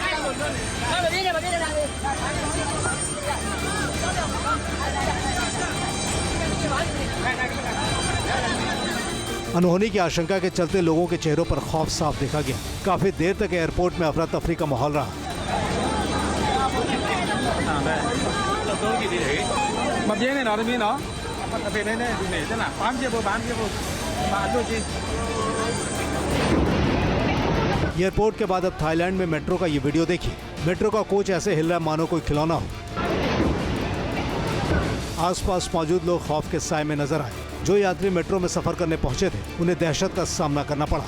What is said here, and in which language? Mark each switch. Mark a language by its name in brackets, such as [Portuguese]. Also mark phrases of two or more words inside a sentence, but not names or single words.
[Hindi] अनहोनी की आशंका के चलते लोगों के चेहरों पर खौफ साफ देखा गया। काफी देर तक एयरपोर्ट में अफरा तफरी का माहौल रहा। มาเบี้ยเนี่ยเนาะตรงนี้เนาะมาเป็นเนี่ยดูเนี่ยจ้ะนะปั๊มเจี๊ยบมาด้วยจี एयरपोर्ट के बाद अब थाईलैंड में मेट्रो का ये वीडियो देखिए। मेट्रो का कोच ऐसे हिल रहा है मानो कोई खिलौना हो। आसपास मौजूद लोग खौफ के साए में नजर आए। जो यात्री मेट्रो में सफर करने पहुंचे थे उन्हें दहशत का सामना करना पड़ा।